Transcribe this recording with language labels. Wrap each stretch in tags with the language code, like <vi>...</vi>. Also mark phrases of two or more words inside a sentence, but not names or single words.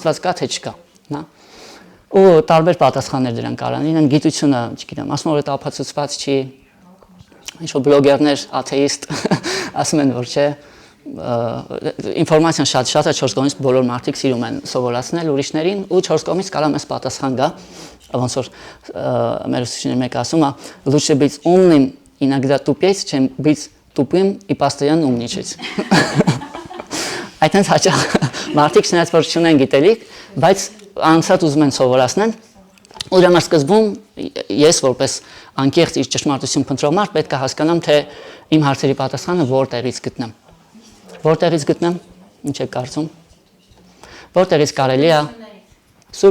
<hy>Աստված կա թե չկա, հա։ Ու տարբեր պատասխաններ դրան կարան լինեն, գիտությունը, չգիտեմ, ասում որ դա ապացուցված չի, ինչ որ բլոգերներ, աթեիստ, ասում են որ չէ, ինֆորմացիան շատ է 4 կողմից բոլոր մարդիկ սիրում են սովորացնել ուրիշներին ու 4 կողմից կարող մեզ պատասխան գա, ոնց որ մեր ուսուցիչները մեկը ասում է,</hy> <ru>лучше быть умным иногда тупеть, чем быть тупым и постоянно умничать։</ru> <hy>Այդտենց հաճախ մարդիկ շնորհած որ չունեն գիտելիք, բայց անցած ուզում են սովորացնել, ու դրա սկզբում ես որպես անկեղծ իր ճշմարտություն փնտրող մարդ պետք է հասկանամ, թե իմ հարցերի պատասխանը որտեղից գտնեմ։ Որտեղից գտնեմ, ինչ եք կարծում, որտեղից կարելի է սուրբ</hy>